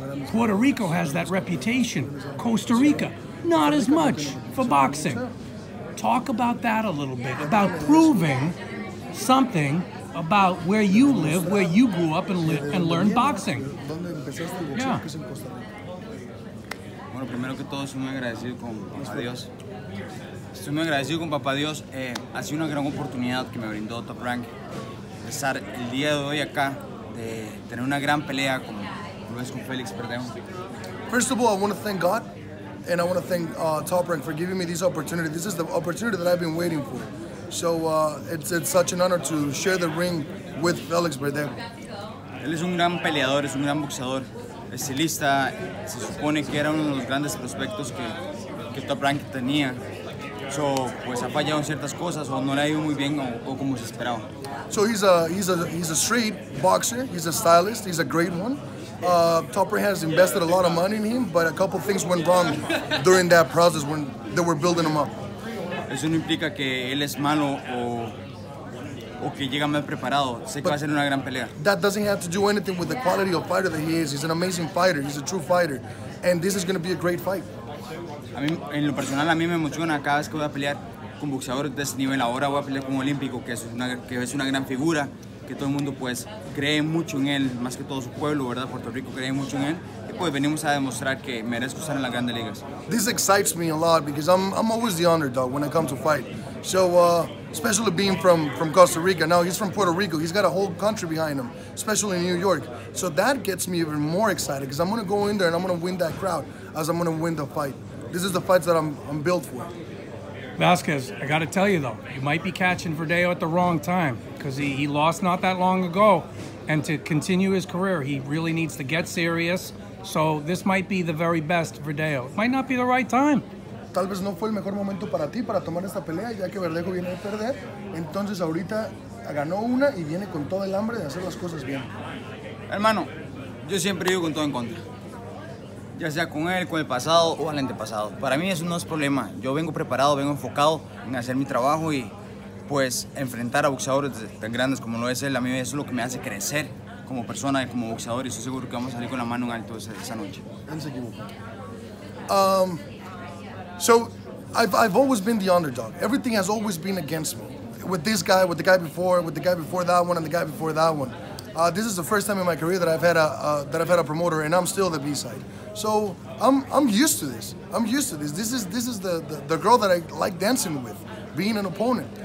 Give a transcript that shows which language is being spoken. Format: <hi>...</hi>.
<en>Puerto Rico has that reputation. Costa Rica, not as much for boxing. Talk about that a little bit, about proving something about where you live, where you grew up and learned boxing. Yeah.</en> <es>Bueno, primero que todo, estoy muy agradecido con Papá Dios. Estoy muy agradecido con Papá Dios. Ha sido una gran oportunidad que me brindó Top Rank de estar el día de hoy acá, de tener una gran pelea como lo es con Felix Verdejo.</es> <en>First of all, I want to thank God, and I want to thank Top Rank for giving me this opportunity. This is the opportunity that I've been waiting for. So it's such an honor to share the ring with Felix Verdejo.</en> <es>Él es un gran peleador, es un gran boxeador, estilista. Se supone que era uno de los grandes prospectos que Top Rank tenía. Pues ha fallado en ciertas cosas o no le ha ido muy bien o como se esperaba.</es> <en>So he's a straight boxer. He's a stylist. He's a great one. Top Rank has invested a lot of money in him, but a couple things went wrong during that process when they were building him up.</en> <es>Eso no implica que él es malo o que llega mal preparado. Sé que va a ser una gran pelea.</es> <en>That doesn't have to do anything with the quality of fighter that he is. He's an amazing fighter. He's a true fighter, and this is going to be a great fight.</en> <es>A mí, en lo personal, a mí me emociona cada vez que voy a pelear con boxeadores de ese nivel. Ahora voy a pelear con un olímpico que es una gran figura, que todo el mundo pues cree mucho en él, más que todo su pueblo, ¿verdad? Puerto Rico cree mucho en él. Y pues venimos a demostrar que merezco estar en las grandes ligas.</es> <en>This excites me a lot because I'm always the underdog when I come to fight. So especially being from Costa Rica. Now he's from Puerto Rico. He's got a whole country behind him, especially in New York. So that gets me even more excited because I'm going to go in there and I'm going to win that crowd as I'm going to win the fight. This is the fights that I'm built for. Vasquez, I got to tell you though, you might be catching Verdejo at the wrong time because he lost not that long ago, and to continue his career, he really needs to get serious. So this might be the very best Verdejo. It might not be the right time.</en> <es>Tal vez no fue el mejor momento para ti para tomar esta pelea, ya que Verdejo viene de perder. Entonces ahorita ganó una y viene con todo el hambre de hacer las cosas bien. Hermano, yo siempre digo con todo en contra. Ya sea con él, con el pasado o al antepasado. Para mí eso no es problema. Yo vengo preparado, vengo enfocado en hacer mi trabajo y pues enfrentar a boxeadores tan grandes como lo es él. A mí eso es lo que me hace crecer como persona y como boxeador, y estoy seguro que vamos a salir con la mano en alto esa noche.</es> <en>So I've always been the underdog. Everything has always been against me. With this guy, with the guy before that one, and the guy before that one. This is the first time in my career that I've had a promoter, and I'm still the B-side. So I'm used to this. I'm used to this. This is the girl that I like dancing with, being an opponent.</en>